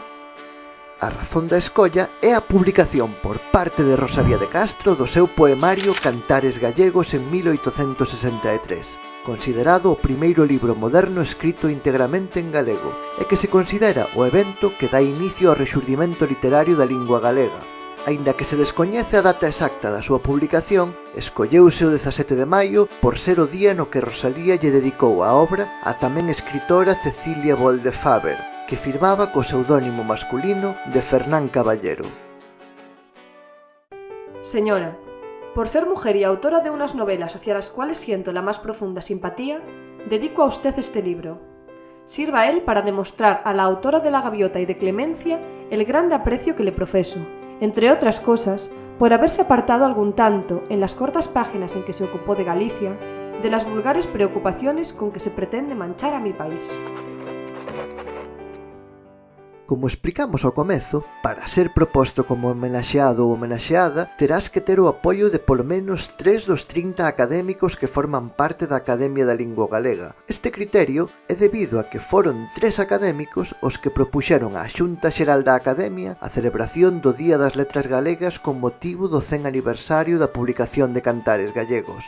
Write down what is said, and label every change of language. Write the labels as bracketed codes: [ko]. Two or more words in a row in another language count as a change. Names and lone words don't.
[gl] A razón da escolla é a publicación por parte de Rosalía de Castro do seu poemario Cantares Gallegos en 1863, considerado o primeiro libro moderno escrito integramente en galego e que se considera o evento que dá inicio ao rexurdimento literario da lingua galega. Aínda que se descoñece a data exacta da súa publicación, escolleuse o 17 de maio por ser o día no que Rosalía lle dedicou a obra á tamén escritora Cecilia Bolde Faber, que firmaba co pseudónimo masculino de Fernán Caballero. [es] Señora, por ser mujer y autora de unas novelas hacia las cuales siento la más profunda simpatía, dedico a usted este libro. Sirva a él para demostrar a la autora de La Gaviota y de Clemencia el grande aprecio que le profeso, entre otras cosas, por haberse apartado algún tanto, en las cortas páginas en que se ocupó de Galicia, de las vulgares preocupaciones con que se pretende manchar a mi país. [gl] Como explicamos ao comezo, para ser proposto como homenaxeado ou homenaxeada, terás que ter o apoio de polo menos 3 dos 30 académicos que forman parte da Academia da Lingua Galega. Este criterio é debido a que foron 3 académicos os que propuxeron á Xunta Xeral da Academia a celebración do Día das Letras Galegas con motivo do 100 aniversario da publicación de Cantares Gallegos.